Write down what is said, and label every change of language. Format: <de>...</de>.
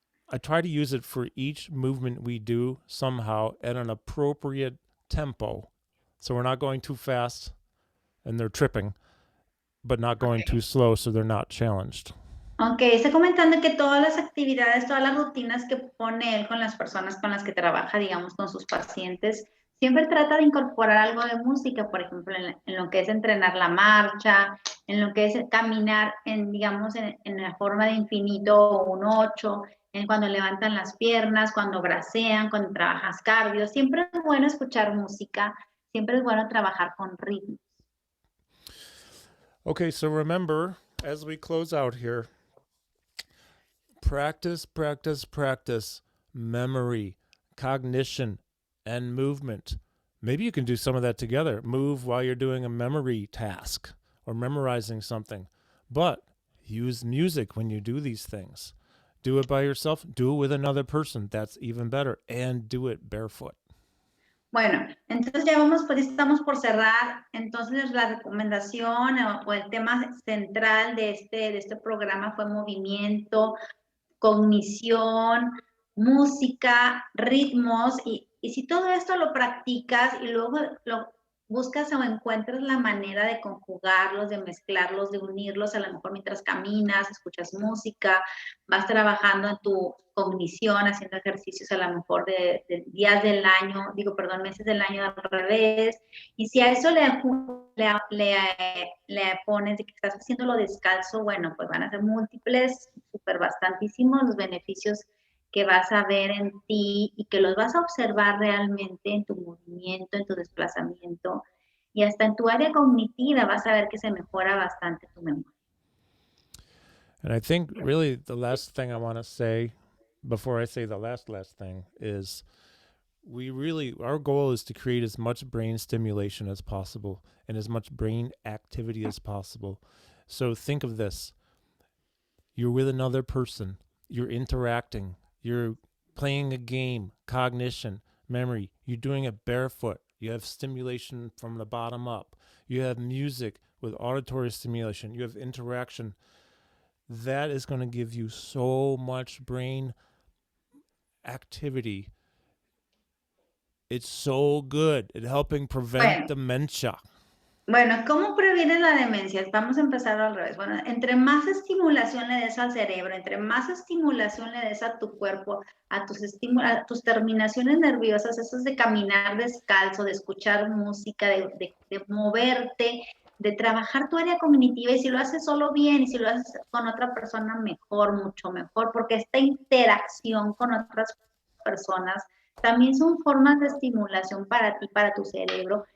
<en>I try to use it for each movement we do somehow at an appropriate tempo. So we're not going too fast and they're tripping, but not going too slow so they're not challenged.</en> <es>Ok, está comentando que todas las actividades, todas las rutinas que pone él con las personas con las que trabaja, digamos, con sus pacientes, siempre trata de incorporar algo de música, por ejemplo, en lo que es entrenar la marcha, en lo que es caminar, digamos, en la forma de infinito o un 8, en cuando levantan las piernas, cuando bracean, cuando trabajas cardio. Siempre es bueno escuchar música, siempre es bueno trabajar con ritmos.</es> <en>Okay, so remember, as we close out here, practice, practice, practice memory, cognition, and movement. Maybe you can do some of that together. Move while you're doing a memory task or memorizing something. But use music when you do these things. Do it by yourself, do it with another person. That's even better. And do it barefoot.</en> <es>Bueno, entonces ya vamos, pues estamos por cerrar. Entonces la recomendación o el tema central de este programa fue movimiento, cognición, música, ritmos, y si todo esto lo practicas y luego lo buscas o encuentras la manera de conjugarlos, de mezclarlos, de unirlos, a lo mejor mientras caminas, escuchas música, vas trabajando en tu cognición, haciendo ejercicios a lo mejor de días del año, meses del año al revés, y si a eso le pones de que estás haciéndolo descalzo, bueno, pues van a ser múltiples, súper bastantísimos los beneficios que vas a ver en ti y que los vas a observar realmente en tu movimiento, en tu desplazamiento y hasta en tu área cognitiva vas a ver que se mejora bastante tu memoria.</es> <en>And I think really the last thing I want to say before I say the last thing is our goal is to create as much brain stimulation as possible and as much brain activity as possible. So think of this. You're with another person. You're interacting. You're playing a game, cognition, memory. You're doing it barefoot. You have stimulation from the bottom up. You have music with auditory stimulation. You have interaction. That is going to give you so much brain activity. It's so good at helping prevent dementia.</en> <es>Bueno, ¿cómo previenes la demencia? Vamos a empezar al revés. Bueno, entre más estimulación le des al cerebro, entre más estimulación le des a tu cuerpo, a tus terminaciones nerviosas, eso es de caminar descalzo, de escuchar música, de moverte, de trabajar tu área cognitiva, y si lo haces solo bien y si lo haces con otra persona mejor, mucho mejor, porque esta interacción con otras personas también son formas de estimulación para ti, para tu cerebro.</es>